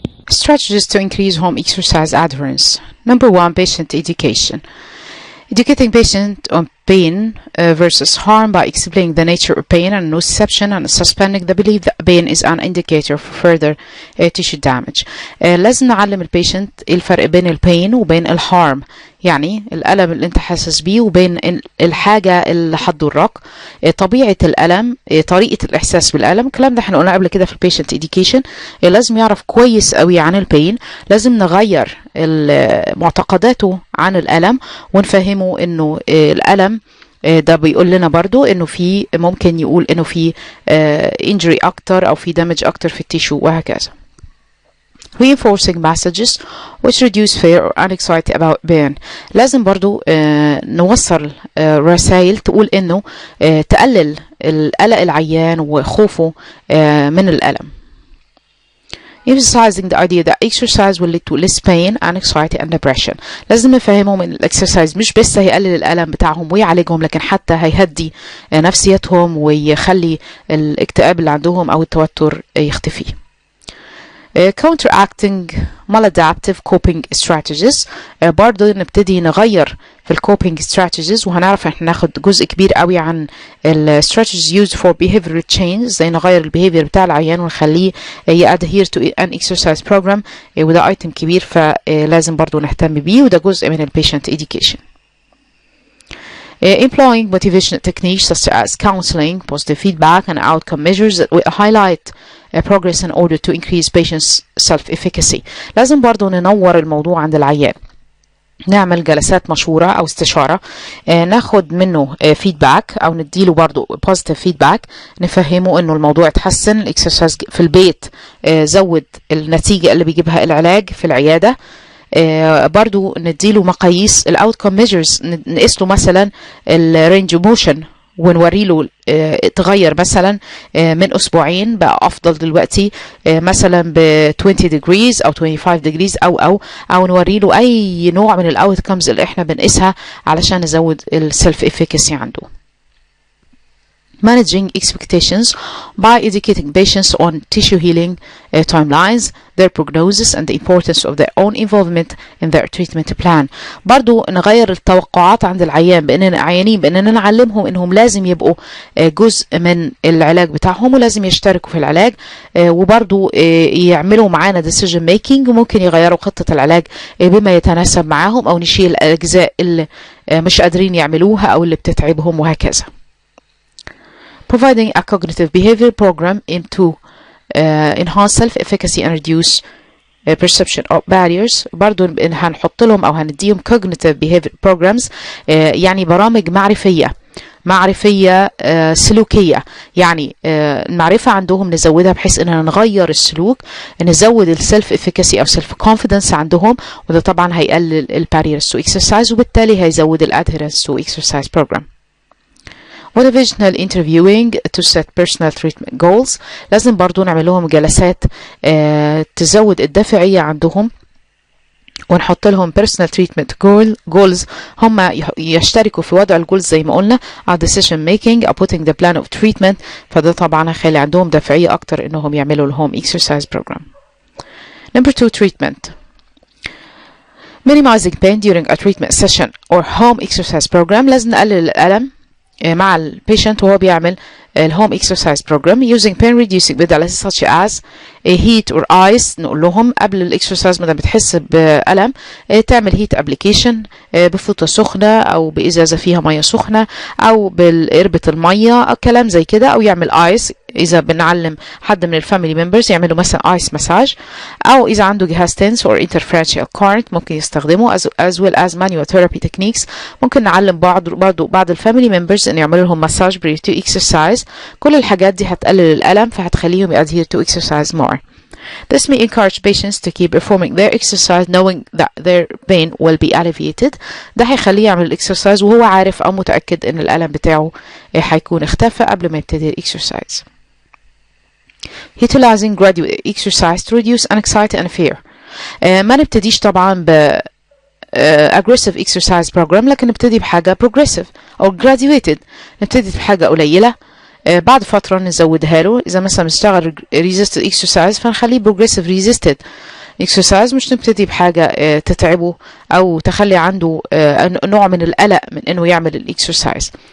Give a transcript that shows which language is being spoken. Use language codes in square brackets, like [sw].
[en] Strategies to increase home exercise adherence. Number 1, patient education. Educating patient on pain versus harm by explaining the nature of pain and nociception, and suspending the belief that pain is an indicator for further tissue damage. [ar] لازم نعلم البيشنت الفرق بين البين وبين الهارم، يعني الألم اللي انت حاسس بيه وبين الحاجة اللي هتضرك، طبيعة الألم، طريقة الإحساس بالألم. الكلام ده احنا قلنا قبل كده في البيشنت إديوكيشن. لازم يعرف كويس قوي عن البين، لازم نغير معتقداته عن الألم ونفهمه انه الألم ده بيقول لنا برضو انه في ممكن يقول انه في injury اكتر او في damage اكتر في التيشو وهكذا. [en] Reinforcing messages which reduce fear or anxiety about pain. [ar] لازم برضو نوصل رسائل تقول انه تقلل القلق العيان وخوفه من الألم. [en] Emphasizing the idea that exercise will lead to less pain, anxiety and depression. [ar] لازم نفهمهم ان الاكسرسايز مش بس هيقلل الألم بتاعهم ويعالجهم، لكن حتى هيهدي نفسيتهم ويخلي الاكتئاب اللي عندهم او التوتر يختفي. [en] Counteracting maladaptive coping strategies. [ar] برضو نبتدي نغير في الكوبينج strategies، وهنعرف احنا ناخد جزء كبير قوي عن [en] strategies used for behavioral change، [ar] زي نغير البيهيفير بتاع العيان ونخليه [en] adhere to an exercise program، [ar] وده ايتم كبير فلازم برضو نهتم بيه، وده جزء من patient education. [en] Employing motivational techniques such as counseling, positive feedback, and outcome measures that will highlight progress in order to increase patients' self-efficacy. [ar] لازم برضو ننور الموضوع عند العيان، نعمل جلسات مشورة أو استشارة، ناخد منه feedback أو نديله برضو positive feedback، نفهمه إنه الموضوع اتحسن، الإكسرسايز في البيت زود النتيجة اللي بيجيبها العلاج في العيادة. برضو نديله مقاييس الاوتكم ميجرز، نقيس له مثلا الرينج موشن ونوري له اتغير مثلا من اسبوعين بقى افضل دلوقتي مثلا ب 20 degrees او 25 degrees او نوري له اي نوع من الاوتكمز اللي احنا بنقيسها علشان نزود السيلف افيكاسي عنده. [en] managing expectations by educating patients on tissue healing timelines, their prognosis and the importance of their own involvement in their treatment plan. [ar] برضو نغير التوقعات عند العيان بأننا نعلمهم إنهم لازم يبقوا جزء من العلاج بتاعهم ولازم يشتركوا في العلاج، وبرضو يعملوا معانا decision making، وممكن يغيروا خطة العلاج بما يتناسب معاهم أو نشيل الأجزاء اللي مش قادرين يعملوها أو اللي بتتعبهم وهكذا. [en] Providing a cognitive behavior program to enhance self-efficacy and reduce perception of barriers. [ar] برضو هنحط لهم أو هنديهم cognitive behavior programs، يعني برامج معرفية سلوكية، يعني المعرفة عندهم نزودها بحيث اننا نغير السلوك، نزود السلف افيكاسي او سلف كونفيدنس عندهم، وده طبعا هيقلل الباريرز تو اكسرسايز وبالتالي هيزود الادهيرنس تو اكسرسايز بروجرام. [en] motivational interviewing to set personal treatment goals. [ar] لازم برضو نعمل لهم جلسات تزود الدافعية عندهم، ونحط لهم [en] personal treatment goals، [ar] هم يشتركوا في وضع الجولز زي ما قلنا، [en] decision making or putting the plan of treatment، [ar] فده طبعا هيخلي عندهم دافعية أكتر إنهم يعملوا الهوم exercise program. [en] Number 2, treatment. Minimizing pain during a treatment session or home exercise program. [ar] لازم نقلل الألم مع البيشنت وهو بيعمل الهوم [en] exercise program using pain reducing modalities such as heat or ice. [ar] نقول لهم قبل الاكسرسايز ما بتحس بألم تعمل heat application بفوطة سخنة أو بإزازة فيها مية سخنة أو بالقربة المية أو كلام زي كده، أو يعمل ice إذا بنعلم حد من الفاميلي ممبرز يعملوا مثلا ice massage، أو إذا عنده جهاز تنس or interferential current ممكن يستخدمه [en] as well as manual therapy techniques. [ar] ممكن نعلم بعض الفاميلي ممبرز إن يعملوا لهم [en] massage prior to exercise. [ar] كل الحاجات دي هتقلل الألم فهتخليهم [en] adhere to exercise more. This may encourage patients to keep performing their exercise knowing that their pain will be alleviated. [ar] ده هيخليه يعمل الاكسرسايز وهو عارف أو متأكد إن الألم بتاعه هيكون اختفى قبل ما يبتدي الاكسرسايز. [en] Utilizing gradual exercise to reduce anxiety and fear. [ar] ما نبتديش طبعا ب aggressive exercise program، لكن نبتدي بحاجة progressive أو graduated، نبتدي بحاجة قليلة بعد فترة نزودها له. إذا مثلا نشتغل resisted exercise فنخليه progressive resisted exercise، مش نبتدي بحاجة تتعبه أو تخلي عنده نوع من القلق من إنه يعمل الإكسرسايز.